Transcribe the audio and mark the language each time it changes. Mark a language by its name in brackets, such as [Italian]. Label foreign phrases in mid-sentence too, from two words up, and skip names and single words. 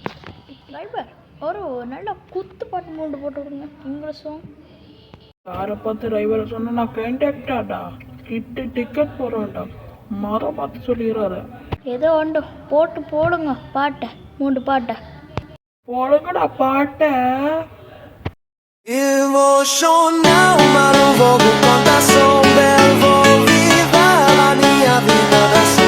[Tamil] டிரைவர் ஒரு நல்ல குத்து பாட்டு மூண்டு போட்டு விடுங்க இங்கிலீஷும். யாரை பார்த்து டிரைவரை சொன்னா நான் [English] conductor ticket [Tamil] போடுறேன்டா மரம் பார்த்து சொல்லிடுறாரு. ஏதோ ஒன்று போட்டு போடுங்க பாட்டை 3 பாட்டை போடுங்கடா பாட்டை. [Portuguese] Eu vou chorar, mas não vou contar sombra. Vou viver a minha vida assim.